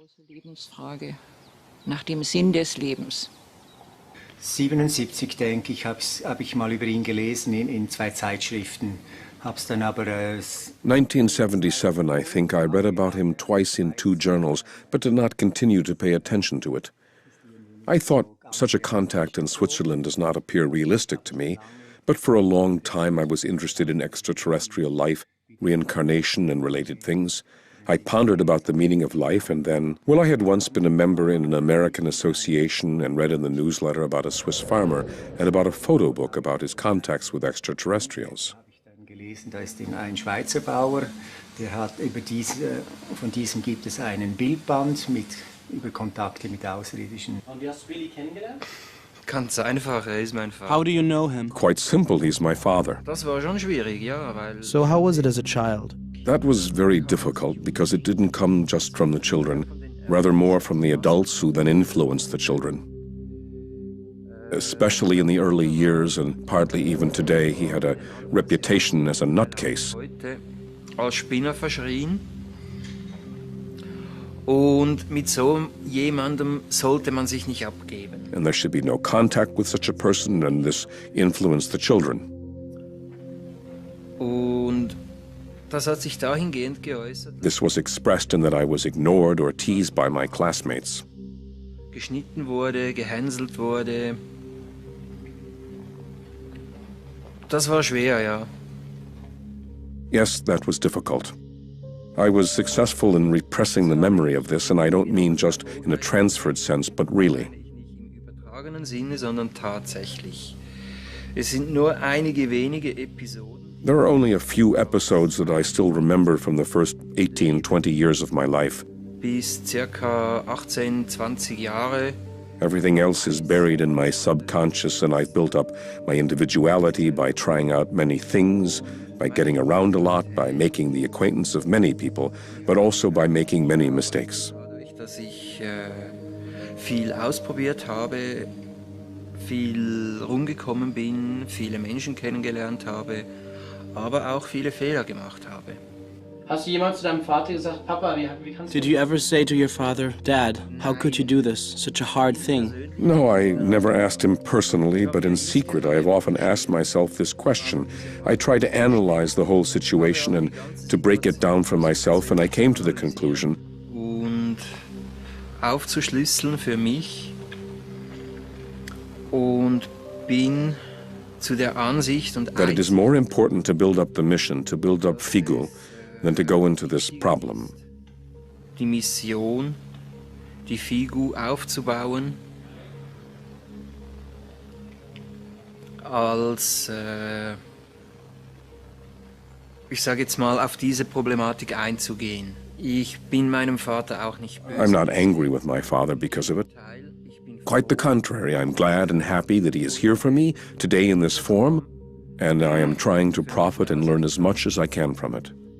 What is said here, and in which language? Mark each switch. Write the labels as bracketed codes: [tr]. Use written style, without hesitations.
[de] Lebensfrage nach dem Sinn des Lebens. 77, denke ich, hab ich mal über ihn gelesen in zwei Zeitschriften. Hab's dann aber [en] 1977, I think I read about him twice in 2 journals, but did not continue to pay attention to it. I thought such a contact in Switzerland does not appear realistic to me, but for a long time I was interested in extraterrestrial life, reincarnation and related things. I pondered about the meaning of life, and then, well, I had once been a member in an American association and read in the newsletter about a Swiss farmer and about a photo book about his contacts with extraterrestrials. [de] Da ist ein Schweizer Bauer, der hat von diesem gibt es einen Bildband über Kontakte mit Außerirdischen. Und wie hast du Billy kennengelernt? Ganz einfach, ist mein Vater. [en] How do you know him? Quite simple, he's my father. [de] Das war schon schwierig, ja, weil... [en] So how was it as a child? That was very difficult because it didn't come just from the children, rather more from the adults who then influenced the children. Especially in the early years and partly even today, he had a reputation as a nutcase. [de] Heute als Spinner verschrien. Und mit so jemandem sollte man sich nicht abgeben. [en] And there should be no contact with such a person, and this influenced the children. [de] Und das hat sich dahingehend geäußert. [en] This was expressed in that I was ignored or teased by my classmates. [de] Geschnitten wurde, gehänselt wurde. Das war schwer, ja. [en] Yes, that was difficult. I was successful in repressing the memory of this, and I don't mean just in a transferred sense, but really. [de] Nicht im übertragenen Sinne, sondern tatsächlich. Es sind nur einige wenige Episoden. [en] There are only a few episodes that I still remember from the first 18, 20 years of my life. [de] Bis circa 18, 20 Jahre. [en] Everything else is buried in my subconscious, and I've built up my individuality by trying out many things, by getting around a lot, by making the acquaintance of many people, but also by making many mistakes. [de] Dadurch, dass ich viel ausprobiert habe, viel rumgekommen bin, viele Menschen kennengelernt habe, aber auch viele Fehler gemacht habe. Hast du jemals zu deinem Vater gesagt, Papa, wie kannst du... [en] Did you ever say to your father, Dad, how could you do this? Such a hard thing. No, I never asked him personally, but in secret I have often asked myself this question. I tried to analyze the whole situation and to break it down for myself, and I came to the conclusion. [de] Und aufzuschlüsseln für mich und bin zu der Ansicht und [en] that it is more important to build up the mission, to build up Figu, than to go into this problem. [de] Die Mission, die Figu aufzubauen, als, ich sage jetzt mal, auf diese Problematik einzugehen. Ich bin meinem Vater auch nicht böse. [en] I'm not angry with my father because of it. Quite the contrary, I'm glad and happy that he is here for me today in this form, and I am trying to profit and learn as much as I can from it.